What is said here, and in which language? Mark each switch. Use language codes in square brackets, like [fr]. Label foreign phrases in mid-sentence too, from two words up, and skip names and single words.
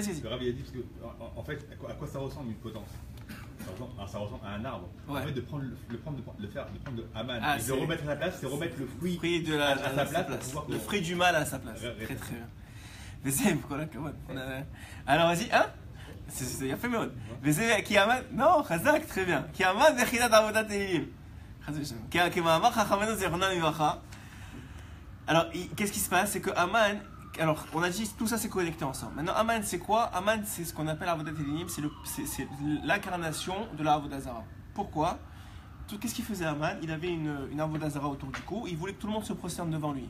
[fr] Le Rabbi a dit parce que en fait à quoi ça ressemble une potence? Ça ressemble à un arbre. Ouais. En fait de prendre de Aman et de remettre à sa place, c'est remettre le fruit à sa place. Le fruit du mal à sa place. Très très bien. Alors vas-y, hein? C'est fait [he] מאוד. וזה כי אמן, non, חזק, [fr] très bien. [he] כי אמן זה יחידת עבודת אלילים. כמאמר חכמינו זיכרונם לברכה. [fr] Alors, qu'est-ce qui se passe? C'est que Aman, alors on a dit tout ça c'est connecté ensemble. Maintenant, Aman c'est quoi? Aman c'est ce qu'on appelle [he] עבודת אלילים, [fr] c'est l'incarnation de la [he] עבודה זרה. [fr] Pourquoi? Qu'est-ce qu'il faisait Aman? Il avait une [he] עבודה זרה [fr] autour du cou, il voulait que tout le monde se prosterne devant lui.